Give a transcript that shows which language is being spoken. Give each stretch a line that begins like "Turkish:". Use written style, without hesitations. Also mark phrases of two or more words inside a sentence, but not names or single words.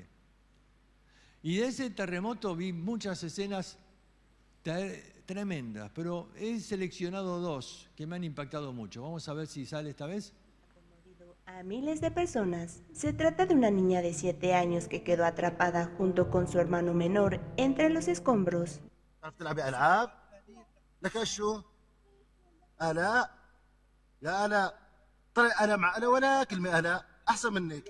Spanish: Y de ese terremoto vi muchas escenas tremendas, pero he seleccionado dos que me han impactado mucho. Vamos a ver si sale esta vez. A miles de personas. Se trata de una niña de 7 años que quedó atrapada junto con su hermano menor entre los escombros.
Arabic: تعرف تلعبي العاب؟ لك شو؟ آلاء يا آلاء طلع آلاء مع آلاء ولا كلمة آلاء أحسن منك.